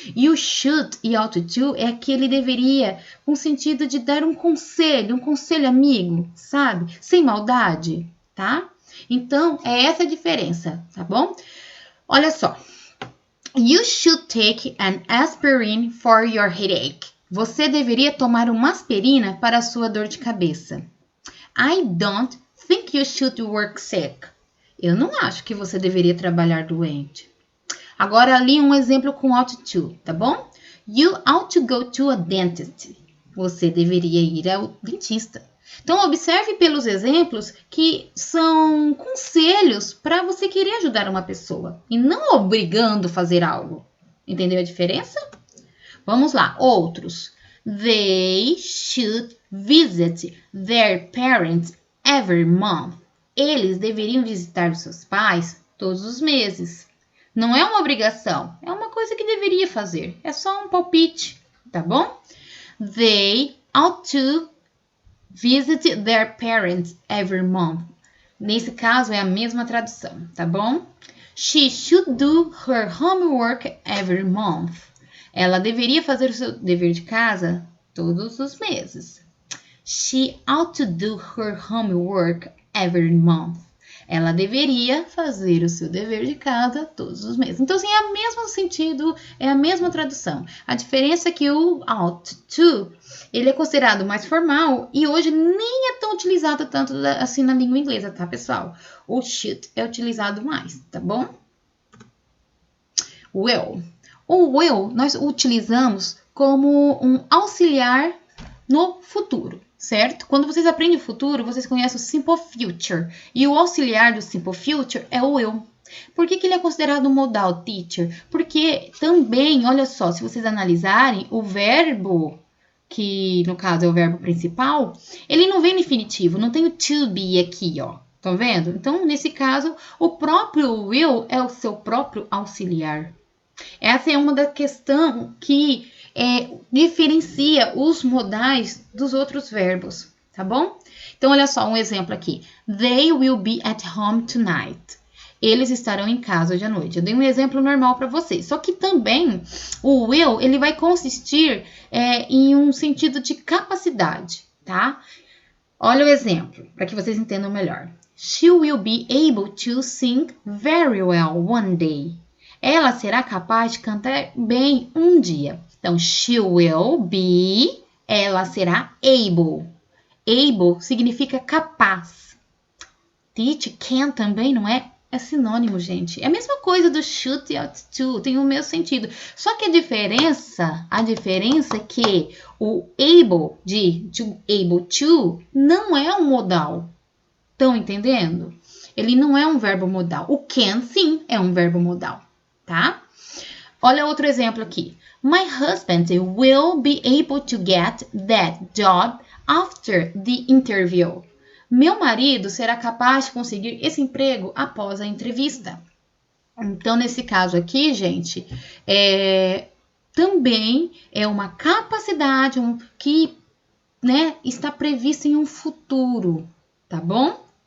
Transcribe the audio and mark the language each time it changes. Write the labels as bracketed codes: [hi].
[pt] E o should e ought to é aquele deveria com sentido de dar um conselho amigo, sabe? Sem maldade, tá? Então, é essa a diferença, tá bom? Olha só. [en] You should take an aspirin for your headache. [pt] Você deveria tomar uma aspirina para a sua dor de cabeça. [en] I don't think you should work sick. [pt] Eu não acho que você deveria trabalhar doente. Agora, ali um exemplo com ought to, tá bom? [en] You ought to go to a dentist. [pt] Você deveria ir ao dentista. Então, observe pelos exemplos que são conselhos para você querer ajudar uma pessoa e não obrigando a fazer algo. Entendeu a diferença? Vamos lá, outros. [en] They should visit their parents every month. [pt] Eles deveriam visitar os seus pais todos os meses. Não é uma obrigação, é uma coisa que deveria fazer. É só um palpite, tá bom? [en] They ought to visit their parents every month. [pt] Nesse caso é a mesma tradução, tá bom? [en] She should do her homework every month. [pt] Ela deveria fazer o seu dever de casa todos os meses. [en] She ought to do her homework every month. [pt] Ela deveria fazer o seu dever de casa todos os meses. Então, assim, é o mesmo sentido, é a mesma tradução. A diferença é que o ought to, ele é considerado mais formal e hoje nem é tão utilizado tanto assim na língua inglesa, tá, pessoal? O should é utilizado mais, tá bom? Will. O will nós utilizamos como um auxiliar no futuro. certo? Quando vocês aprendem o futuro, vocês conhecem o simple future. E o auxiliar do simple future é o will. Por que ele é considerado um modal, teacher? Porque também, olha só, se vocês analisarem, o verbo, que no caso é o verbo principal, ele não vem no infinitivo, não tem o to be aqui, ó. Estão vendo? Então, nesse caso, o próprio will é o seu próprio auxiliar. Essa é uma da questão que diferencia os modais dos outros verbos, tá bom? Então, olha só um exemplo aqui. [en] They will be at home tonight. [pt] Eles estarão em casa hoje à noite. Eu dei um exemplo normal para vocês. Só que também o will, ele vai consistir em um sentido de capacidade, tá? Olha o exemplo, para que vocês entendam melhor. [en] She will be able to sing very well one day. [pt] Ela será capaz de cantar bem um dia. Então, [en] she will be, [pt] ela será able. Able significa capaz. Teach, can também não é? É sinônimo, gente. É a mesma coisa do should e ought to, tem o mesmo sentido. Só que a diferença é que o able able to não é um modal. Estão entendendo? Ele não é um verbo modal. O can, sim, é um verbo modal, tá? Olha outro exemplo aqui. [en] My husband will be able to get that job after the interview. [pt] Meu marido será capaz de conseguir esse emprego após a entrevista. Então, nesse caso aqui, gente, também é uma capacidade que, né, está prevista em um futuro, tá bom?